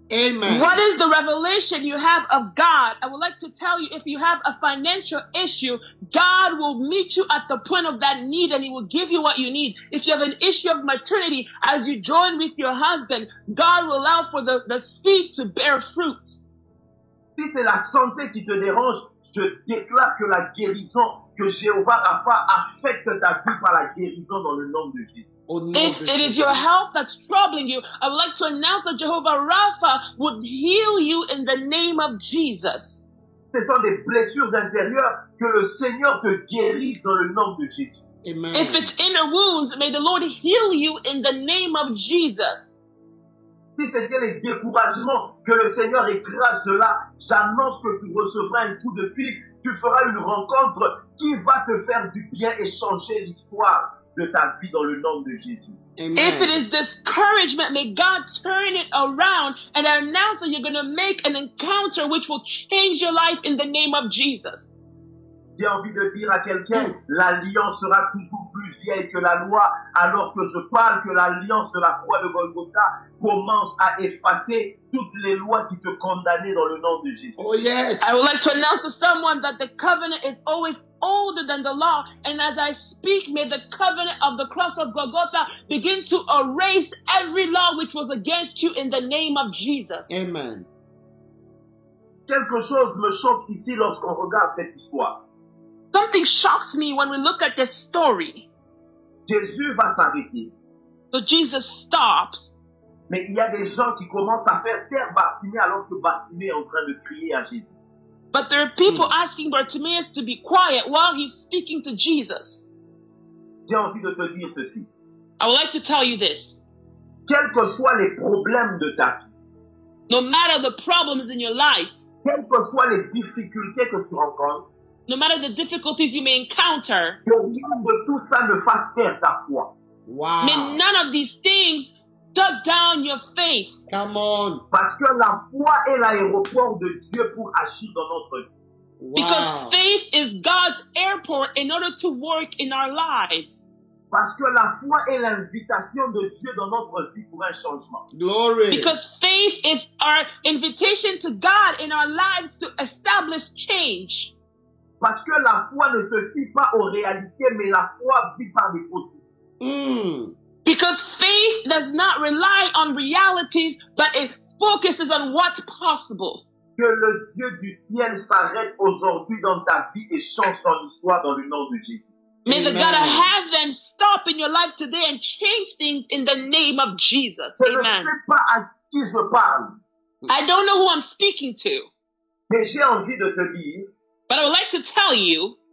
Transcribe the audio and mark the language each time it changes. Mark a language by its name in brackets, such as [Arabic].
[English] Amen. What is the revelation you have of God? I would like to tell you, if you have a financial issue, God will meet you at the point of that need and He will give you what you need. If you have an issue of maternity, as you join with your husband, God will allow for the seed to bear fruit. [French] Si c'est la santé qui te dérange, je déclare que la guérison, que Jéhovah Rapha affecte ta vie par la guérison dans le nom de Jésus. [English] If it is your health that's troubling you, I would like to announce that Jehovah Rapha would heal you in the name of Jesus. [French] Ce sont des blessures intérieures, que le Seigneur te guérisse dans le nom de Jésus. Amen. [English] If it's inner wounds, may the Lord heal you in the name of Jesus. [French] Si c'était les découragements, que le Seigneur écrase cela, j'annonce que tu recevras un coup de fil, tu feras une rencontre qui va te faire du bien et changer l'histoire de ta vie dans le nom de Jésus. Amen. [English] If it is discouragement, may God turn it around and announce that you're going to make an encounter which will change your life in the name of Jesus. [French] J'ai envie de dire à quelqu'un, l'alliance sera toujours plus vieille que la loi, alors que je parle que l'alliance de la croix de Golgotha commence à effacer toutes les lois qui te condamnaient dans le nom de Jésus. [English] Oh, yes. I would like to announce to someone that the covenant is always older than the law. And as I speak, may the covenant of the cross of Golgotha begin to erase every law which was against you in the name of Jesus. Amen. [French] Quelque chose me choque ici lorsqu'on regarde cette histoire. [English] Something shocks me when we look at this story. [French] Jésus va s'arrêter, [English] So Jesus stops, [French] mais il y a des gens qui commencent à faire taire Bartimée alors que Bartimée est en train de crier à Jésus. [English] but there are people asking Bartimaeus to be quiet while he's speaking to Jesus. [French] J'ai envie de te dire ceci. [English] I would like to tell you this. [French] Quels que soient les problèmes de ta vie, [English] No matter the problems in your life, [French] quelles que soient les difficultés que tu rencontres, [English] no matter the difficulties you may encounter, [French] que rien de tout ça ne fasse taire ta foi. Wow. [English] may none of these things shut down your faith. Come on. [French] Parce que la foi est l'aéroport de Dieu pour agir dans notre vie. [English] Because Wow. faith is God's airport in order to work in our lives. [French] Parce que la foi est l'invitation de Dieu dans notre vie pour un changement. Glory. [English] Because faith is our invitation to God in our lives to establish change. [French] Parce que la foi ne se fie pas aux réalités, mais la foi vit par les possibles. [English] Because faith does not rely on realities, but it focuses on what's possible. [French] Que le Dieu du ciel s'arrête aujourd'hui dans ta vie et change ton histoire dans le nom de Jésus. [English] May the Amen. God of heaven stop in your life today and change things in the name of Jesus. [French] Je ne Amen. sais pas à qui je parle, [English] I don't know who I'm speaking to, [French] mais j'ai envie de te dire, [English] but I would like to tell you,